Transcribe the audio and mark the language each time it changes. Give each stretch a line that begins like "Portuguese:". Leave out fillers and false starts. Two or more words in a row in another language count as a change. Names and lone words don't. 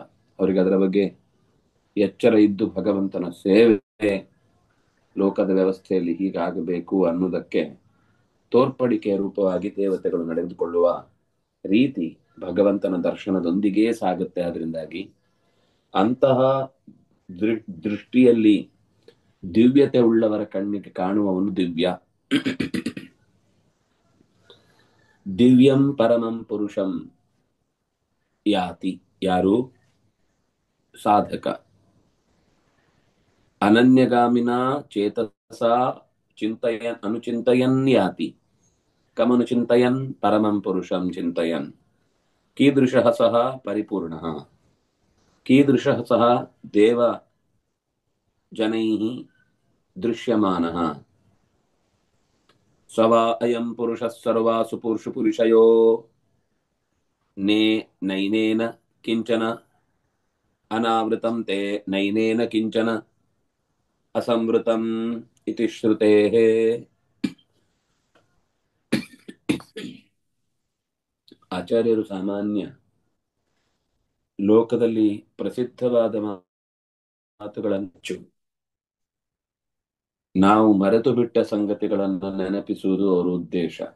Kannada: ಅವರಿಗೆ ಅದರ ಬಗ್ಗೆ ಎಚ್ಚರ ಇದ್ದು ಭಗವಂತನ ಸೇವೆ, ಲೋಕದ ವ್ಯವಸ್ಥೆಯಲ್ಲಿ ಹೀಗಾಗಬೇಕು ಅನ್ನೋದಕ್ಕೆ ತೋರ್ಪಡಿಕೆ ರೂಪವಾಗಿ ದೇವತೆಗಳು ನಡೆದುಕೊಳ್ಳುವ ರೀತಿ ಭಗವಂತನ ದರ್ಶನದೊಂದಿಗೇ ಸಾಗುತ್ತೆ. ಅದರಿಂದಾಗಿ ಅಂತಹ ದೃಷ್ಟಿಯಲ್ಲಿ ದಿವ್ಯತೆ ಉಳ್ಳವರ ಕಣ್ಣಿಗೆ ಕಾಣುವವನು ದಿವ್ಯ.
Sanskrit: ದಿವ್ಯಂ ಪರಮಂ ಪುರುಷಂ ಯಾತಿ.
Kannada: ಯಾರು?
Sanskrit: ಸಾಧಕ. ಅನನ್ಯಗಾಮಿನ ಚೇತಸ ಅನುಚಿಂತಯನ್ ಯಾತಿ. ಕಮನುಚಿಂತಯನ್ ಪರಮಂ ಪುರುಷಂ ಚಿಂತಯನ್. ಕೀದೃಶಃ ಸಹ ಪರಿಪೂರ್ಣಃ. ಕೀದೃಶಃ ಸಹ ದೇವ ಜನೈಃ ದೃಶ್ಯಮಾನಃ. ಸವಾ ಅಯಂ ಪುರುಷಃ ಸರ್ವಾಸು ಪುರುಷಯೋ ನೈನೇನ ಕಿಂಚನ ಅನಾವೃತಂ ತೇ ನೈನೇನ ಕಿಂಚನ ಅಸಂವೃತಂ ಇತಿ ಶ್ರುತೇಃ.
Kannada: ಆಚಾರ್ಯರು ಸಾಮಾನ್ಯ ಲೋಕದಲ್ಲಿ ಪ್ರಸಿದ್ಧವಾದ ಮಾತುಗಳನ್ನು ನಾವು ಮರೆತು ಬಿಟ್ಟ ಸಂಗತಿಗಳನ್ನು ನೆನಪಿಸುವುದು ಅವರ ಉದ್ದೇಶ.